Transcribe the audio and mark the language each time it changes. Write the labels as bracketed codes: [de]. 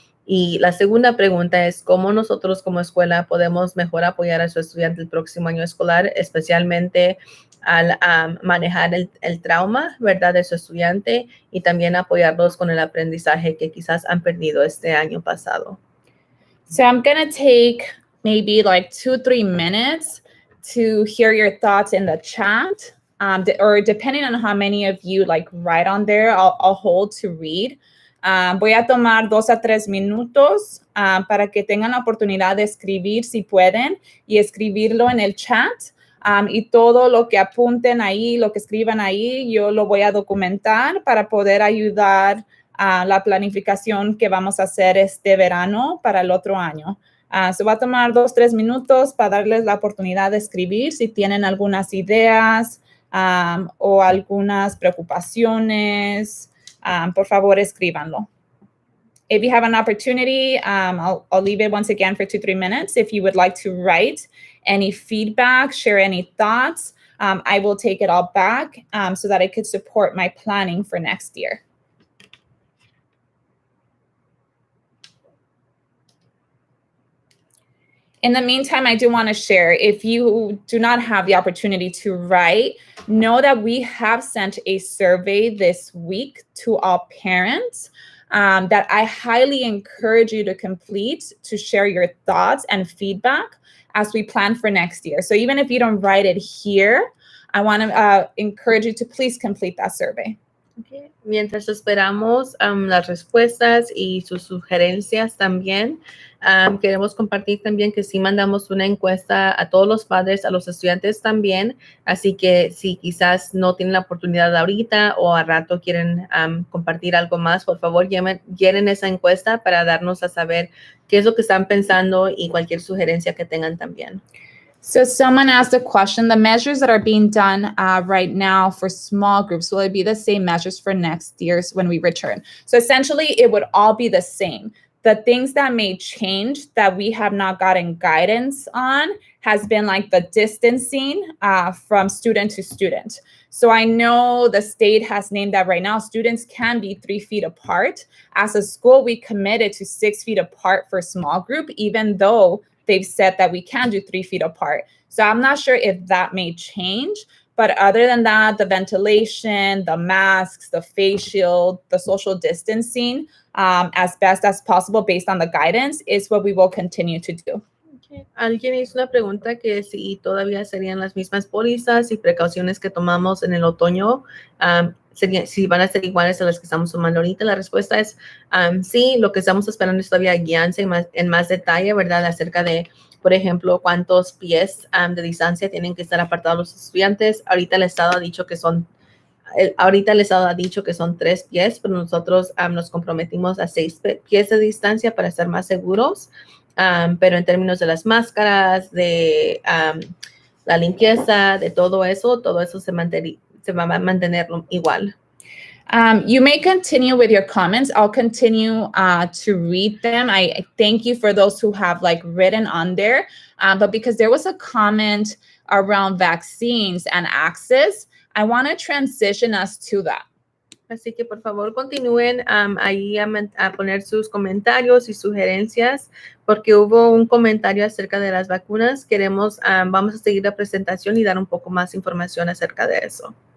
[es] Y la segunda pregunta es cómo nosotros como escuela podemos mejor apoyar a su estudiante el próximo año escolar, especialmente al manejar el trauma, ¿verdad? De su estudiante y también apoyarlos con el aprendizaje que quizás han perdido este año pasado. [en] So I'm going to take maybe like 2-3 minutes to hear your thoughts in the chat. Or depending on how many of you like write on there, I'll hold to read. [es] Voy a tomar 2 a 3 minutos para que tengan la oportunidad de escribir si pueden y escribirlo en el chat. Y todo lo que apunten ahí, lo que escriban ahí, yo lo voy a documentar para poder ayudar a la planificación que vamos a hacer este verano para el otro año. Se va a tomar 2-3 minutos para darles la oportunidad de escribir si tienen algunas ideas o algunas preocupaciones. Por favor, escríbanlo. [en] If you have an opportunity, I'll leave it once again for 2-3 minutes. If you would like to write any feedback, share any thoughts, I will take it all back so that I could support my planning for next year. In the meantime, I do want to share, if you do not have the opportunity to write, know that we have sent a survey this week to all parents that I highly encourage you to complete to share your thoughts and feedback as we plan for next year. So even if you don't write it here, I want to encourage you to please complete that survey. Okay. [es] Mientras esperamos las respuestas y sus sugerencias también, queremos compartir también que sí mandamos una encuesta a todos los padres, a los estudiantes también, así que si quizás no tienen la oportunidad ahorita o a rato quieren compartir algo más, por favor llenen esa encuesta para darnos a saber qué es lo que están pensando y cualquier sugerencia que tengan también. [en] So someone asked a question, the measures that are being done right now for small groups, will it be the same measures for next year's when we return? So essentially, it would all be the same. The things that may change that we have not gotten guidance on has been like the distancing from student to student. So I know the state has named that right now students can be 3 feet apart. As a school, we committed to 6 feet apart for small group, even though they've said that we can do 3 feet apart. So I'm not sure if that may change, but other than that, the ventilation, the masks, the face shield, the social distancing, as best as possible based on the guidance is what we will continue to do. Okay. [es] Alguien hizo una pregunta que si todavía serían las mismas pólizas y precauciones que tomamos en el otoño si van a ser iguales a las que estamos tomando ahorita. La respuesta es sí. Lo que estamos esperando es todavía guianza en más detalle, ¿verdad? Acerca de, por ejemplo, cuántos pies de distancia tienen que estar apartados los estudiantes. Ahorita el Estado ha dicho que son 3 pies, pero nosotros nos comprometimos a 6 pies de distancia para estar más seguros. Pero en términos de las máscaras, de la limpieza, de todo eso se va a mantener igual. [en] You may continue with your comments. I'll continue to read them. I thank you for those who have like written on there. But because there was a comment around vaccines and access, I want to transition us to that. [es] Así que por favor continúen ahí a poner sus comentarios y sugerencias, porque hubo un comentario acerca de las vacunas. Vamos a seguir la presentación y dar un poco más información acerca de eso.